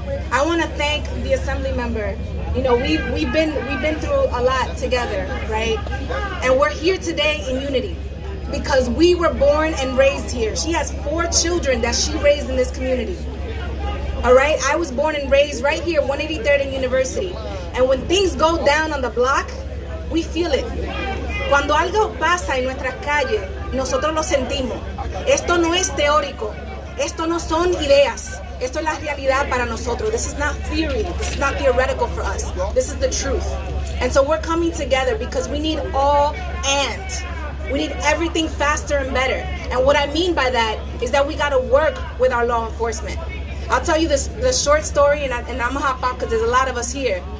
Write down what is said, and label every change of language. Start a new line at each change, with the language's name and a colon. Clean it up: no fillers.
English: I want to thank the assembly member. You know, we've been through a lot together, right? And we're here today in unity because we were born and raised here. She has 4 children that she raised in this community. All right, I was born and raised right here, 183rd and University. And when things go down on the block, we feel it.
Spanish: Cuando algo pasa en nuestras calles, nosotros lo sentimos. Esto no es teórico. Esto no son ideas. Esto es la realidad para nosotros.
English: This is not theory. This is not theoretical for us. This is the truth. And so we're coming together because we need all and. We need everything faster and better. And what I mean by that is that we got to work with our law enforcement. I'll tell you the short story, and I'm gonna hop off because there's a lot of us here.